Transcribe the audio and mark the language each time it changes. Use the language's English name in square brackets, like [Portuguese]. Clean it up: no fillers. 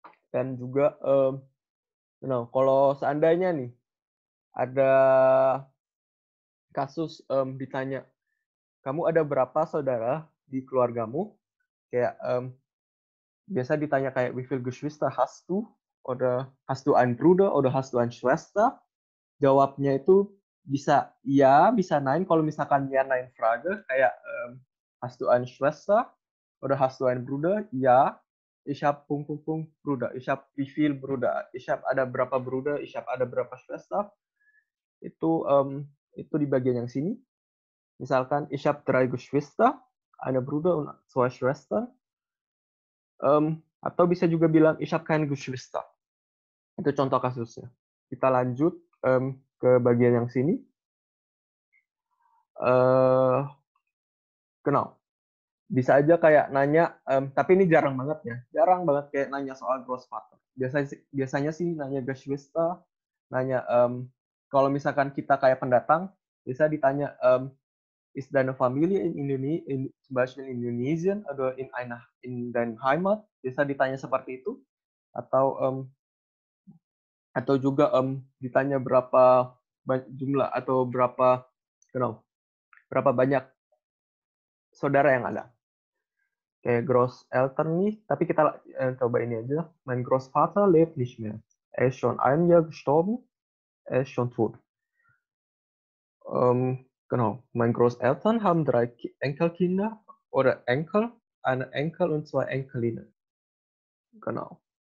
[Indonesian] Dan juga kalau seandainya nih ada kasus ditanya, kamu ada berapa saudara di keluargamu? Kayak biasa ditanya kayak [German] wie viel Geschwister hast du? Oder hast du einen Bruder? Oder hast du eine Schwester? [Indonesian] Jawabnya itu bisa ya, bisa nein. Kalau misalkan ya nein Frage, kayak [German] hast du eine Schwester? Oder hast du einen Bruder? Ja. Ich habe pung Bruder. Ich habe wie viel Bruder? Ich habe [Indonesian] ada berapa [German] Bruder? Ich habe ada berapa Schwester? [Indonesian] Itu di bagian yang sini. Misalkan [German] ich habe 3 Geschwister, eine Bruder und 2 Schwestern. [Indonesian] Atau bisa juga bilang [German] ich habe keine Geschwister. [Indonesian] Itu contoh kasusnya. Kita lanjut ke bagian yang sini. Genau. Bisa aja kayak nanya, tapi ini jarang banget ya. Jarang banget kayak nanya soal Großvater. Biasanya sih nanya Geschwister, nanya kalau misalkan kita kayak pendatang, bisa ditanya [German] ist deine Familie zum Beispiel in Indonesien oder in deiner Heimat? [Indonesian] Bisa ditanya seperti itu. Atau juga ditanya berapa jumlah atau berapa banyak saudara yang ada. Kayak Großeltern nih, tapi kita coba ini aja. [German] Mein Großvater lebt nicht mehr. Er ist schon ein Jahr gestorben. Er ist schon tot. Genau. Mein Großeltern haben 3 Enkelkinder oder Enkel, eine Enkel und 2 Enkelinnen. Genau.